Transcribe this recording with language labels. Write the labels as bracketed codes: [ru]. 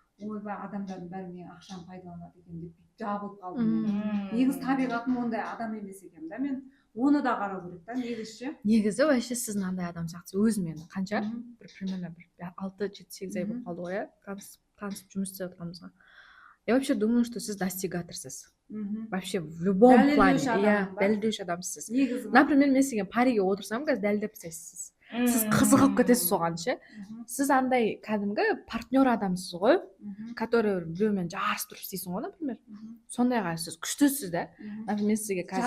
[kk] Ойбай, адамдардың бәрі менің ақшамды пайдаланады екен деп жабылып қалдым. Негізі табиғатым ондай адам емес екен да, мен оны да қарау керек та, негізі ше. Негізі вообще сіз мынандай адам сияқты өзімен қанша бір примерно бір 6-7-8 ай болып қалды ғой, иә, танысып жұмыс істеп жатқанымызға. [ru] Я вообще думаю, что [kk] сіз достигаторсыз. [ru] Вообще в любом плане. [kk] Иә, дәлелдеуші адамсыз. Например, мен сізге париге отырсам, қазір дәлелдеп тастайсыз. Сіз қызығып кетесіз соған ше. Сіз андай кәдімгі партнер адамсыз ғой, который біреумен жарысып тұрып істейсің ғой, например. Сондайға сіз күштісіз да. Например, сізге қазір